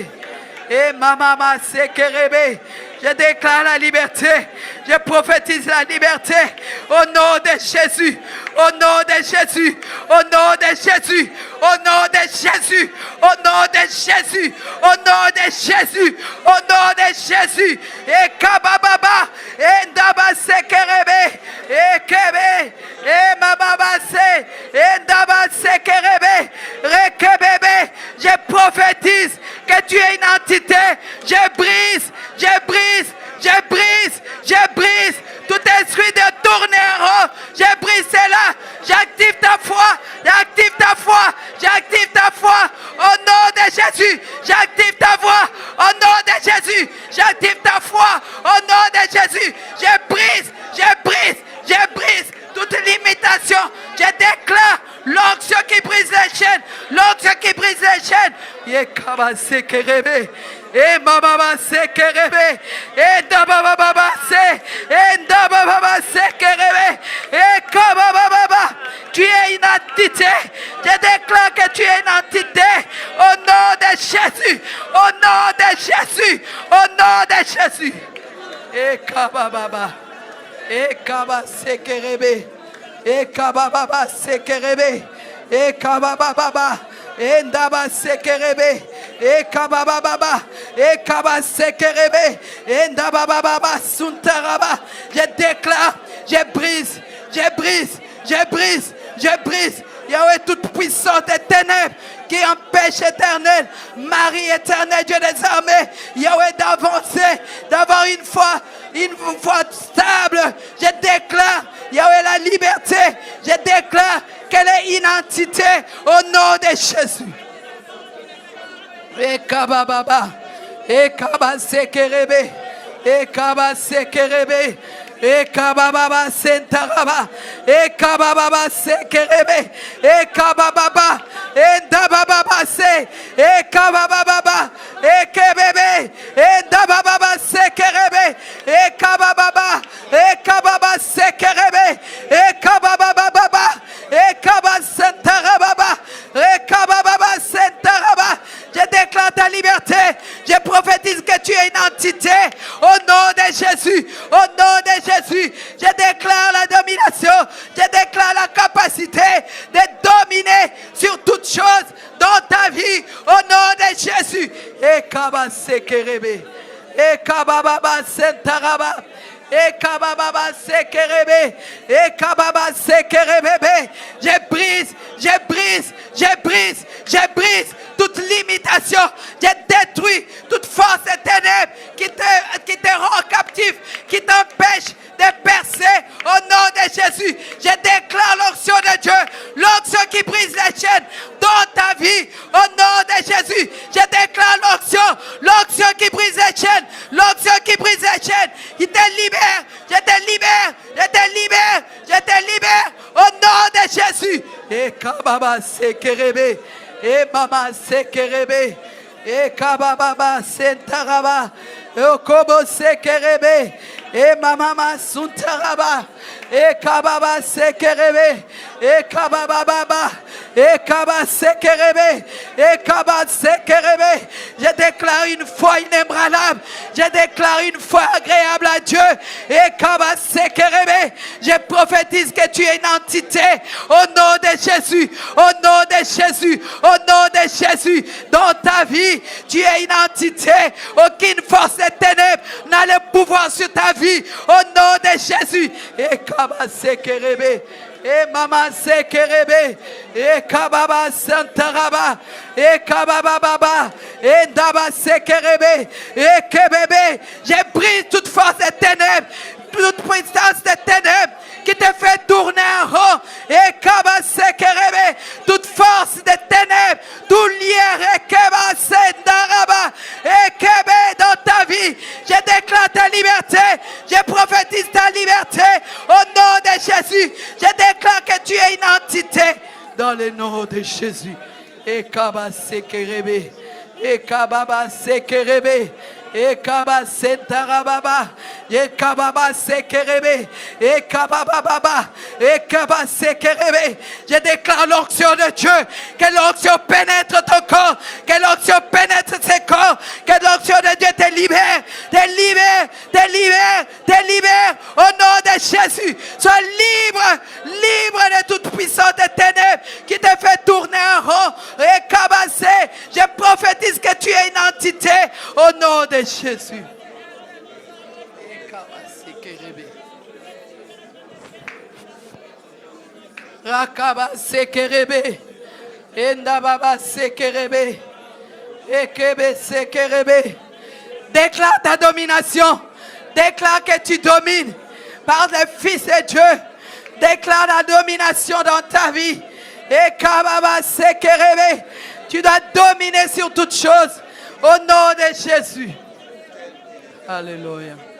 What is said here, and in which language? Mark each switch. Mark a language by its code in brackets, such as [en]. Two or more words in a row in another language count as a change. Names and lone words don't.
[fr] Et Mama Sekerebe. Je déclare la liberté. Je prophétise la liberté. Au nom de Jésus. Au nom de Jésus. Au nom de Jésus. Au nom de Jésus. Au nom de Jésus. Au nom de Jésus. Au nom de Jésus. Et Kabababa. Et Ndaba Sekerebe. Et Kebe. Et Mamabase. Et Ndaba Sekerebe. Rekebebe. Je prophétise que tu es une entité. Je brise. Je brise. Je brise. Je brise. Tout esprit de tourner en rond. Je brise cela. J'active ta foi. J'active ta foi. J'active ta foi. Au nom de Jésus. J'active ta voix. Au nom de Jésus. J'active ta foi. Au nom de Jésus. Je brise. Je brise. Je brise toute limitation. Je déclare l'onction qui brise les chaînes. L'onction qui brise les chaînes. Yekabase kerebe. Et Mama Sekerebe. Et Dababa Se. Et Dababa Sekerebe. Et Kababa. Tu es une entité. Je déclare que tu es une entité. Au nom de Jésus. Au nom de Jésus. Au nom de Jésus. Et Kababa. Et Kaba Sekerebe. Et Kababa Sekerebe. Et Kababa. Et Ndaba Sekerebe. Et Kababa. Et Kaba Sekerebe. Et Ndaba Suntaraba. Je déclare, je brise, je brise, je brise, je brise. Yahweh toute puissante et ténèbres qui empêche éternel, Marie éternelle, Dieu des armées, Yahweh d'avancer, d'avoir une foi stable. Je déclare, Yahweh la liberté. Je déclare qu'elle est une entité au nom de Jésus. Et Kababa, et Kaba Sekerebe, et Kaba Sekerebe. Et Kababa Sentaraba. Et Kababa Sekerebe. Et Kababa. Et Dababa Se. Et Kababa. Et Kebebe. Et Dababa Sekerebe. Et Kababa. Et Kababa Sekerebe. Et Kababa. Et Kababa Sentaraba. Et Kababa Sentaraba. Je déclare ta liberté. Je prophétise que tu es une entité. Au nom de Jésus. Au nom de Jésus. Je déclare la domination. Je déclare la capacité de dominer sur toutes choses dans ta vie. Au nom de Jésus. Et Kaba Sekerebe. Et Kababa Sentaraba. Et Kababa Sekerebe. Et Kababa Sekerebe. Je brise. Je brise. Je brise. Je brise toute limitation. Je détruis toute force des ténèbres qui te rend captif, qui t'empêche de percer au nom de Jésus. Je déclare l'onction de Dieu, l'onction qui brise les chaînes dans ta vie au nom de Jésus. Je déclare l'onction qui brise les chaînes, l'onction qui brise les chaînes, qui te libère. Je te libère, je te libère, je te libère au nom de Jésus. Et Kababa Sekerebe. Et Mama Sekerebe. Et Kababa Sentaraba. Et Kobo Sekerebe. Et Mama Suntaraba. Et Kababa Sekerebe. Et Kababa. Et Kaba Sekerebe. Et Kaba Sekerebe. Je déclare une foi inébranlable. Je déclare une foi agréable à Dieu. Et Kaba Sekerebe. Je prophétise que tu es une entité. Au nom de Jésus. Au nom de Jésus. Au nom de Jésus. Dans ta vie, tu es une entité. Aucune force des ténèbres n'a le pouvoir sur ta vie. Au nom de Jésus. Et Kaba Sekerebe. Et Mama Sekerebe. Et Kababa Santaraba. Et Kababa. Et Daba Sekerebe. Et Kebebe. Je brise toute force des ténèbres. Toute puissance des ténèbres qui te fait tourner en rond. Et Kaba Sekerebe. Toute force des ténèbres. Tout lien. Et Keba Sendaraba. Et Kebe dans ta vie. Je déclare ta liberté. Je prophétise ta liberté. Au nom de Jésus. Je déclare que tu es une entité. Dans le nom de Jésus. Et Kaba Sekerebe. Et Kababa Sekerebe. Ekaba sentarababa, ekababa sekerebe, ekababa, ekaba sekerebe. Je déclare l'onction de Dieu, que l'onction pénètre ton corps, que l'onction pénètre ses corps, que l'onction de Dieu te libère, te libère, te libère, te libère. Au nom de Jésus, sois libre, libre de toute puissance des ténèbres qui te fait tourner en rond. Ekaba se, je prophétise que tu es une entité au nom de Jésus. Rakaba sekerebe, endababa sekerebe, ekebe sekerebe. Déclare ta domination. Déclare que tu domines par le Fils de Dieu. Déclare la domination dans ta vie. Ekababa sekerebe. Tu dois dominer sur toutes choses. Au nom de Jésus. Alléluia.